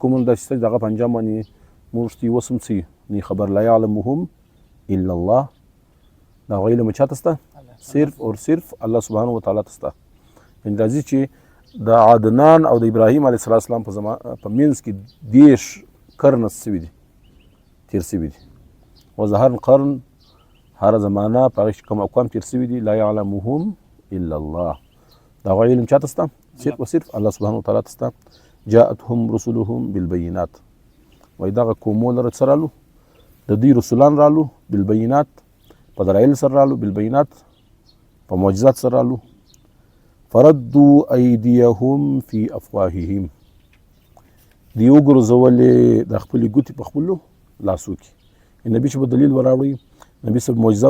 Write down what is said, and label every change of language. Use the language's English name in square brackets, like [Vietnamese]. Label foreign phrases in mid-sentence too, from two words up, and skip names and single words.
[Pashto] قومونه داسې شته چې د هغه په انجام باندې موږ ته اوس هم څه نه خبر [Arabic] لا يعلمهم الا الله [Pashto] دا هغه علم چاته سته صرف اور صرف الله [Arabic] سبحانه وتعالی [Pashto] ته سته یعنې راځي چې د عدنان او د ابراهیم علیه السلام په منځ کې 10 قرن سوي دي تیر سوي دي [Arabic] وظهر القرن [Pashto] هر زمانه په هغې کوم اقوام تیر سوي دي [Arabic] لا يعلمهم الا الله [Pashto] دا هغه علم چاته سته صرف و صرف الله [Arabic] سبحانه وتعالی [Pashto] ته سته [Arabic] جاءتهم رسلهم بالبينات [Pashto] وایي دغه قومو لره څه رالو د دوی رسولان رالو بالبينات په دلایل سره رالو بالبينات په معجزات سره رالو [Arabic] فردوا ایدیهم فی افواههم [Pashto] دی وګرځولې د خپلې ګوتې په خپلو لاسو کې نبي چې به دلیل وراوړي نبي صاحب معجزه